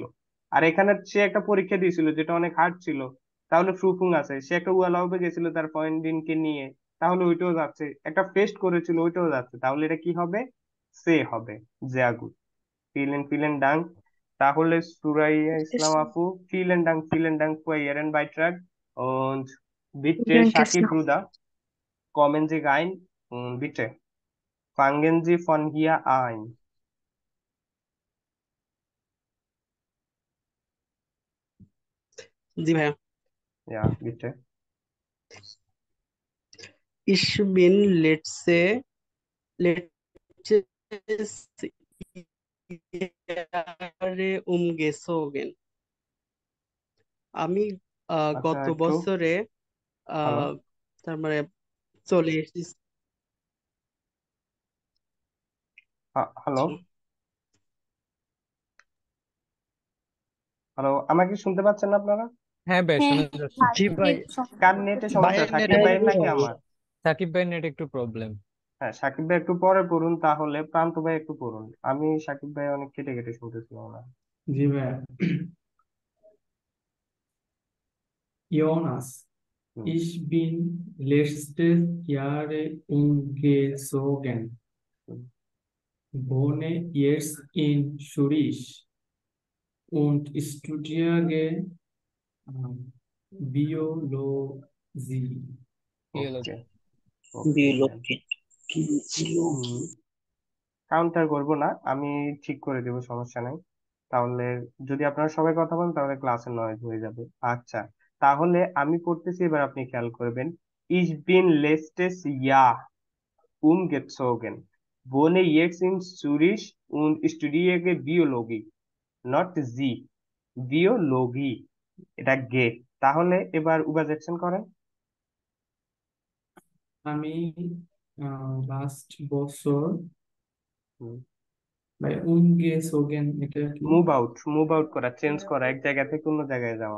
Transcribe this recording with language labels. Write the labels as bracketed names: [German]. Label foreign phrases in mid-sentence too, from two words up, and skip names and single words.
[Bangla] আর এখানে সে একটা পরীক্ষা দিয়েছিল যেটা অনেক হার্ড ছিল। তাহলে ফ্রুফুং আছে, সে একটা উয়ালাউবে গেছিল তার ফ্রেন্ডিনকে নিয়ে, তাহলে ওইটাও যাচ্ছে। একটা ফেস্ট করেছিল, ওইটাও যাচ্ছে। তাহলে এটা কি হবে? সে হবে। [German] sehr gut, vielen vielen Dank. [Bangla] তাহলে সুরাইয়া ইসলাম আপু, [German] vielen Dank für Ihren Beitrag, und bitte Shakib Dankeschön. Bruder, kommen Sie rein und bitte fangen Sie von hier an. [Bangla] জি ভাইয়া। [German] Ja, bitte. Ich bin letztes Jahre umgezogen. [Bangla] আমি আচ্ছা, গত একটু বছরে হ্যালো, আহ তার মানে চলে এসেছি। হ্যালো, হ্যালো, আমাকে শুনতে পাচ্ছেন না আপনারা? হ্যাঁ ভাই, হ্যাঁ শোনা হ্যাঁ যাচ্ছে। ভাই জি ভাই, নেট সমস্যা কার নেটে করতেছে। সমস্যা, ভাইয়ের সাকিব নেটে ভাইয়ের সমস্যা নাকি হবে। আমার? সাকিব ভাই নেট একটু প্রবলেম। হ্যাঁ, সাকিব ভাই একটু পরে পড়ুন, তাহলে প্রান্ত ভাই একটু পড়ুন। আমি সাকিব ভাই অনেক কেটে কেটে শুনতেছিলাম না। জি ভাইয়া। Jonas, হুম, [German] ich bin letztes Jahr umgezogen, [Bangla] হুম, [German] wohne jetzt in Zürich und studiere Biologie. [Bangla] কি হলো? ওকে, ওকে, ফাইন। বিলোকি বিলোকি। কাউন্টার করব না, আমি ঠিক করে দেবো, সমস্যা নাই। তাহলে যদি আপনারা সবাই কথা বলেন তাহলে ক্লাসে নয়েজ হয়ে যাবে। আচ্ছা, তাহলে আমি পড়তেছি, এবার আপনি খেয়াল করবেন। [German] Ich bin letztes Jahr umgezogen, wohne jetzt in Zürich und studiere Biologie, not Sie, Biologie, [Bangla] এটা গে। তাহলে এবার übersetzen করেন। আমি লাস্ট বছর হুম, ভাই উমগে সোগেন এটা কি? [English] move out [Bangla] করা, চেঞ্জ করা, এক জায়গা থেকে অন্য জায়গায় যাওয়া।